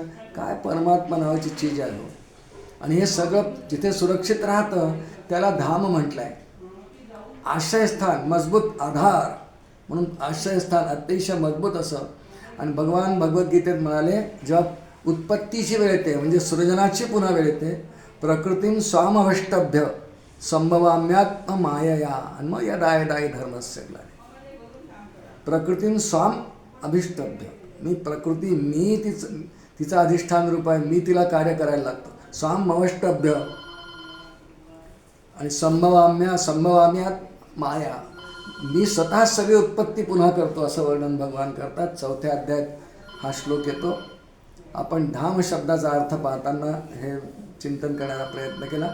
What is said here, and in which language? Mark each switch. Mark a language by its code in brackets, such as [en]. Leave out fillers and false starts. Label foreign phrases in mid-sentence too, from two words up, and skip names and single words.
[mr] काय परमात्मा नावाची चीज आहे. आणि हे सगळं जिथे सुरक्षित राहतं त्याला धाम म्हटलं आहे. आश्रयस्थान, मजबूत आधार, म्हणून आश्रयस्थान अतिशय मजबूत असं. आणि भगवान भगवद्गीतेत म्हणाले, जेव्हा उत्पत्तीची वेळ येते म्हणजे सृजनाची पुन्हा वेळ येते, [sa] प्रकृतीं स्वामवष्टभ्य संभवाम्यात्म मायया [mr] आणि मग [sa] यदा धर्मस्य ग्लानी. प्रकृतीं स्वाम अभिष्टभ्य, [mr] मी प्रकृती, मी तिचं अधिष्ठान रूप आहे, मी तिला कार्य करायला लागतो. [sa] स्वाम अवष्टभ्य [mr] आणि [sa] संभवाम्यात माया, [mr] मी स्वतः सगळी उत्पत्ती पुन्हा करतो असं वर्णन भगवान करतात. 4थ्या अध्यायात हा श्लोक येतो. आपण धाम शब्दाचा अर्थ पाहताना हे चिंतन करण्याचा प्रयत्न केला.